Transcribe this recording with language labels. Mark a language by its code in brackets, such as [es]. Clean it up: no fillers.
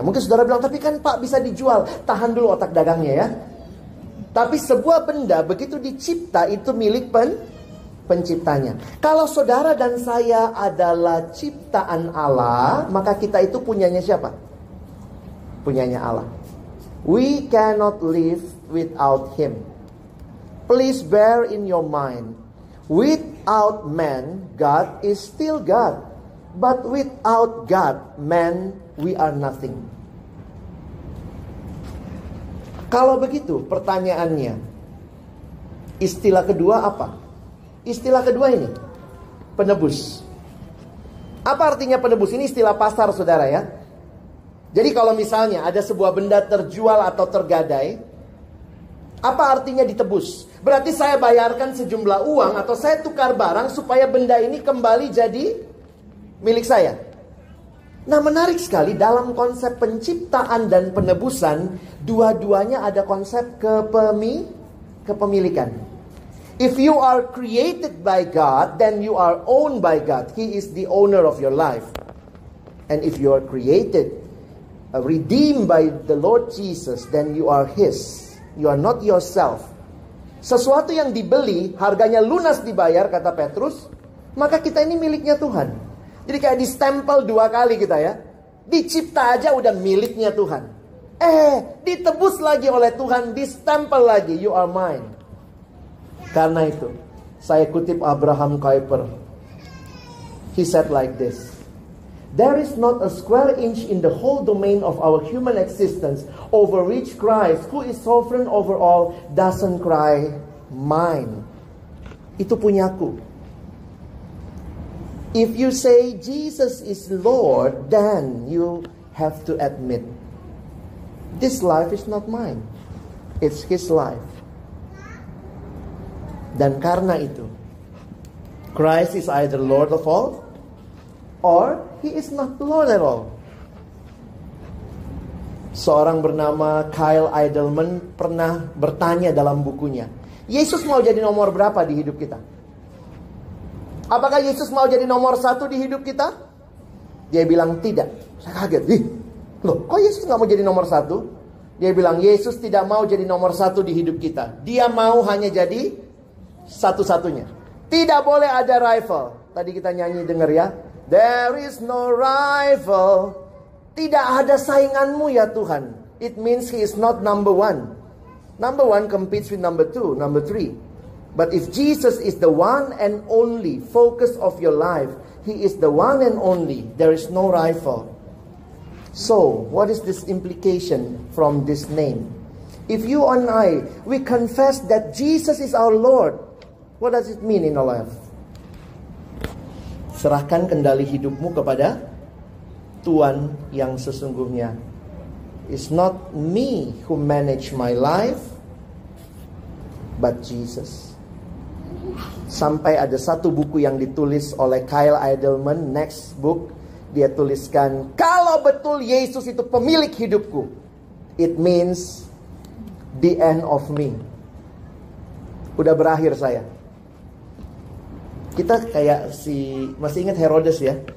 [id] Mungkin saudara bilang, tapi kan Pak bisa dijual. Tahan dulu otak dagangnya ya. Tapi sebuah benda begitu dicipta itu milik penciptanya. Kalau saudara dan saya adalah ciptaan Allah, maka kita itu punyanya siapa? Punyanya Allah. [en] We cannot live without Him. Please bear in your mind, without man, God is still God. But without God, man, we are nothing. [id] Kalau begitu, pertanyaannya, istilah kedua apa? Istilah kedua ini, penebus. Apa artinya penebus? Ini istilah pasar, saudara ya. Jadi kalau misalnya ada sebuah benda terjual atau tergadai, apa artinya ditebus? Berarti saya bayarkan sejumlah uang atau saya tukar barang supaya benda ini kembali jadi milik saya. Nah, menarik sekali dalam konsep penciptaan dan penebusan, dua-duanya ada konsep kepemilikan. [en] If you are created by God, then you are owned by God. He is the owner of your life. And if you are created, redeemed by the Lord Jesus, then you are His. You are not yourself. [id] Sesuatu yang dibeli, harganya lunas dibayar, kata Petrus, maka kita ini miliknya Tuhan. Jadi kayak distempel dua kali kita ya. Dicipta aja udah miliknya Tuhan. Ditebus lagi oleh Tuhan, distempel lagi, [en] you are mine. [id] Karena itu, saya kutip Abraham Kuyper. [en] He said like this, there is not a square inch in the whole domain of our human existence over which Christ, who is sovereign over all, doesn't cry, mine. [id] Itu punyaku. [en] If you say Jesus is Lord, then you have to admit, this life is not mine. It's His life. [id] Dan karena itu, [en] Christ is either Lord of all, or He is not Lord at all. [id] Seorang bernama Kyle Idleman pernah bertanya dalam bukunya, Yesus mau jadi nomor berapa di hidup kita? Apakah Yesus mau jadi nomor 1 di hidup kita? Dia bilang tidak. Saya kaget. Loh, kok Yesus gak mau jadi nomor 1? Dia bilang, Yesus tidak mau jadi nomor 1 di hidup kita. Dia mau hanya jadi satu-satunya. Tidak boleh ada rival. Tadi kita nyanyi dengar ya. [en] There is no rival. [id] Tidak ada sainganmu ya Tuhan. [en] It means He is not number 1. Number 1 competes with number 2, number 3. But if Jesus is the one and only focus of your life, He is the one and only. There is no rival. So, what is this implication from this name? If you and I, we confess that Jesus is our Lord, what does it mean in our life? [id] Serahkan kendali hidupmu kepada Tuhan yang sesungguhnya. [en] It's not me who manage my life, but Jesus. [id] Sampai ada satu buku yang ditulis oleh Kyle Idleman, [en] next book, [id] dia tuliskan, kalau betul Yesus itu pemilik hidupku, [en] it means the end of me. [id] Udah berakhir saya. Kita kayak masih ingat Herodes ya.